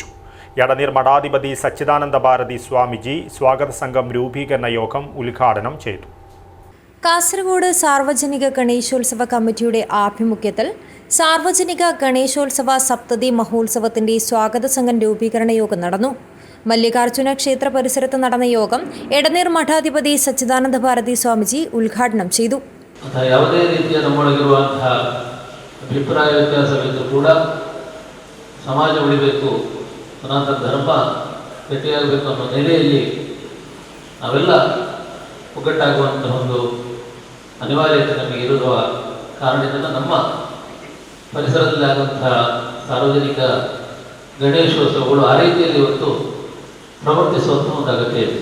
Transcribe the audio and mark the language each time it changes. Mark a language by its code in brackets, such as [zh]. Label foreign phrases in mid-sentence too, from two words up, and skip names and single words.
[ml] യടനീർ മഠാധിപതി സച്ചിദാനന്ദ ഭാരതി സ്വാമിജി സ്വാഗത സംഘം രൂപീകരണ യോഗം ഉദ്ഘാടനം ചെയ്തു. കാസർഗോഡ് സാർവജനിക ഗണേശോത്സവ കമ്മിറ്റിയുടെ ആഭിമുഖ്യത്തിൽ സാർവജനിക ഗണേശോത്സവ സപ്തതി മഹോത്സവത്തിന്റെ സ്വാഗത സംഘം രൂപീകരണ യോഗം നടന്നു. മല്ലികാർജുന ക്ഷേത്ര പരിസരത്ത് നടന്ന യോഗം എടനീർ മഠാധിപതി സച്ചിദാനന്ദ ഭാരതി സ്വാമിജി ഉദ്ഘാടനെ ചെയ്തു. [kn] ಯಾವುದೇ ರೀತಿಯ ನಮ್ಮೊಳಗಿರುವಂತಹ ಅಭಿಪ್ರಾಯ ವ್ಯತ್ಯಾಸವಿದ್ದರೂ ಕೂಡ ಸಮಾಜ ಉಳಿಬೇಕು, ಸನಾತನ ಧರ್ಮ ಗಟ್ಟಿಯಾಗಬೇಕು ಅನ್ನೋ ನೆಲೆಯಲ್ಲಿ ನಾವೆಲ್ಲ ಒಗ್ಗಟ್ಟಾಗುವಂತಹ ಒಂದು ಅನಿವಾರ್ಯತೆ ನಮಗೆ ಇರುವ ಕಾರಣದಿಂದ ನಮ್ಮ ಪರಿಸರದಲ್ಲಿ ಆಗುವಂತಹ ಸಾರ್ವಜನಿಕ ಗಣೇಶೋತ್ಸವಗಳು ಆ ರೀತಿಯಲ್ಲಿ ಇವತ್ತು ಪ್ರವರ್ತಿಸುವಂತಹ ಒಂದು ಅಗತ್ಯ ಇದೆ.